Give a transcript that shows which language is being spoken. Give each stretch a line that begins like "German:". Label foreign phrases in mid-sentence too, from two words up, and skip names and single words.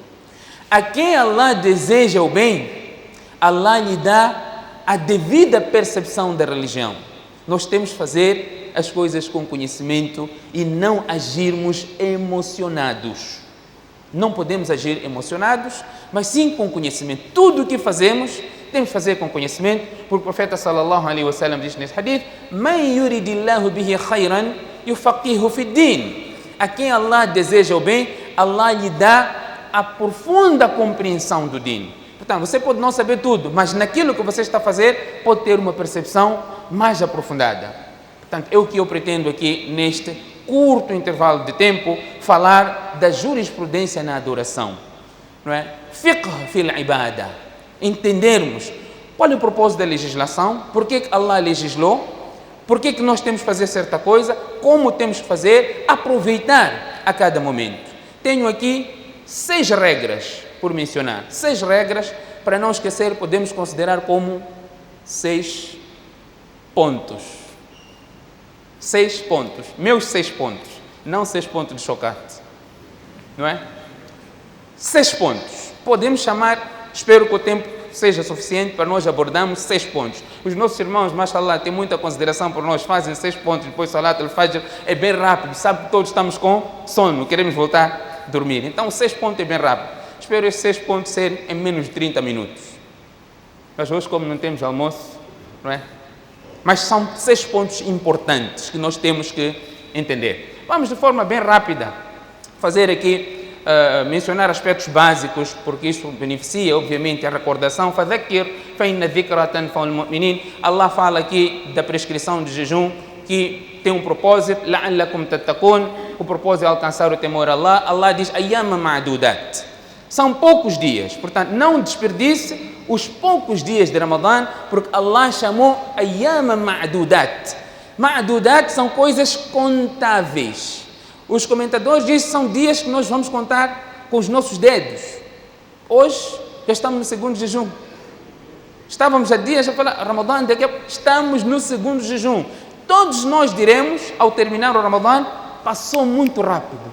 Portuguese: A quem Allah deseja o bem, Allah lhe dá a devida percepção da religião. Nós temos que fazer as coisas com conhecimento e não agirmos emocionados. Não podemos agir emocionados, mas sim com conhecimento. Tudo o que fazemos, temos que fazer com conhecimento, porque o profeta
Arabic: صلى الله عليه وسلم
Portuguese: diz nesse hadith:
Arabic: "من يرد الله به خيرا يفقهه في الدين."
Portuguese: A quem Allah deseja o bem, Allah lhe dá a profunda compreensão do din. Portanto, você pode não saber tudo, mas naquilo que você está a fazer, pode ter uma percepção mais aprofundada. Portanto, é o que eu pretendo aqui, neste curto intervalo de tempo, falar da jurisprudência na adoração. Não é?
Arabic: الفقه في العبادة.
Portuguese: Entendermos qual é o propósito da legislação, por que Allah legislou, por que nós temos que fazer certa coisa, como temos que fazer, aproveitar a cada momento. Tenho aqui 6 regras, por mencionar. 6 regras, para não esquecer, podemos considerar como 6 pontos. 6 pontos. Meus 6 pontos. Não 6 pontos de chocolate. Não é? 6 pontos. Podemos chamar, espero que o tempo seja suficiente para nós abordarmos 6 pontos. Os nossos irmãos, mashallah, têm muita consideração por nós, fazem 6 pontos, depois
Arabic: صلاة الفجر,
Portuguese: é bem rápido, sabe que todos estamos com sono, queremos voltar a dormir. Então 6 pontos é bem rápido. Espero esses 6 pontos serem em menos de 30 minutos. Mas hoje, como não temos almoço, não é? Mas são 6 pontos importantes que nós temos que entender. Vamos de forma bem rápida fazer aqui, mencionar aspectos básicos, porque isso beneficia, obviamente, a recordação.
Arabic: فَذَكِّرْ فَإِنَّ الذِّكْرَ تَنْفَعُ الْمُؤْمِنِينَ.
Portuguese: Allah fala aqui da prescrição de jejum, que tem um propósito,
Arabic: لَعَلَّكُمْ تَتَّقُونَ.
Portuguese: O propósito é alcançar o temor a Allah. Allah diz,
Arabic: أَيَّامًا مَعْدُودَاتٍ.
Portuguese: São poucos dias, portanto, não desperdice os poucos dias de Ramadã, porque Allah chamou
Arabic: أَيَّامًا مَعْدُودَاتٍ.
Portuguese: Ma'dudat são coisas contáveis. Os comentadores dizem que são dias que nós vamos contar com os nossos dedos. Hoje, já estamos no segundo jejum. Estávamos há dias a falar, Ramadã, estamos no segundo jejum. Todos nós diremos, ao terminar o Ramadã, passou muito rápido.